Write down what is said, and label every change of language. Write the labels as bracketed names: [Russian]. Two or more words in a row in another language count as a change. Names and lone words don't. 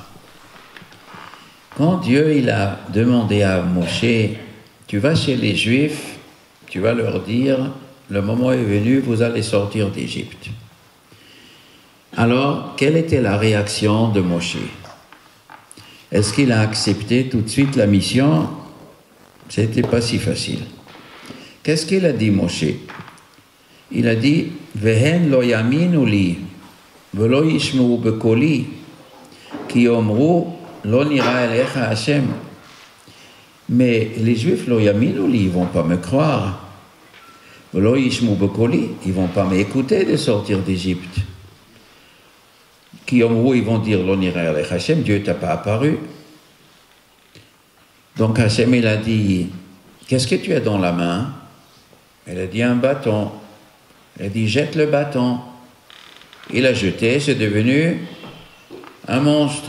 [French] Quand Dieu il a demandé à Moshe, tu vas chez les Juifs, tu vas leur dire, le moment est venu, vous allez sortir d'Égypte. Alors, quelle était la réaction de Moshe? Est-ce qu'il a accepté tout de suite la mission? C'était pas si facile. Qu'est-ce qu'il a dit, Moshe? Il a dit, [Hebrew] והן לא יאמינו לי. ולא ישמעו בקולי, כי יאמרו, לא נראה אליך השם. [French] Mais les Juifs, [Hebrew] לא יאמינו לי, [French] ils vont pas me croire. [Hebrew] ולא ישמעו בקולי, [French] ils vont pas m'écouter de sortir d'Égypte. Qui ils vont dire, [Hebrew] לא נראה אליך השם, [French] Dieu t'a pas apparu. Donc Hashem, il a dit, qu'est-ce que tu as dans la main? Elle a dit, un bâton. Elle a dit, jette le bâton. Il a jeté, c'est devenu un monstre.